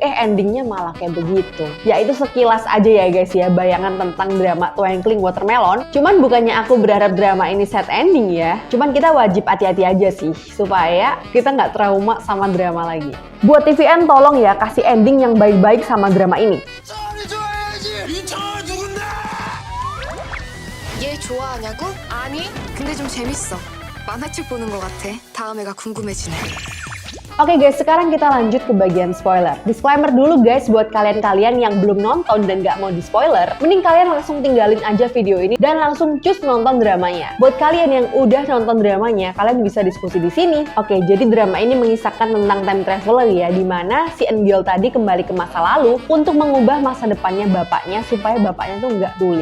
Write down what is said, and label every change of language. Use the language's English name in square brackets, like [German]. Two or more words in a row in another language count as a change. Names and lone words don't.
[Indonesian] Endingnya malah kayak begitu. Ya itu sekilas aja ya guys ya, bayangan tentang drama Twinkling Watermelon. Cuman bukannya aku berharap drama ini [English] sad ending [Indonesian] ya. Cuman kita wajib hati-hati aja sih, supaya kita nggak trauma sama drama lagi. Buat TVN tolong ya kasih ending yang baik-baik sama drama ini. [Korean] 얘 좋아하냐고? 아니, 근데 좀 재밌어. 만화책 보는 것 같아. 다음 애가 궁금해지네. [Indonesian] Oke guys, sekarang kita lanjut ke bagian spoiler. Disclaimer dulu guys buat kalian-kalian yang belum nonton dan gak mau di spoiler, mending kalian langsung tinggalin aja video ini dan langsung cus nonton dramanya. Buat kalian yang udah nonton dramanya, kalian bisa diskusi di sini. Oke, jadi drama ini mengisahkan tentang [English] time traveler [Indonesian] ya, dimana si Eun-gyeol tadi kembali ke masa lalu untuk mengubah masa depannya bapaknya supaya bapaknya tuh nggak tuli.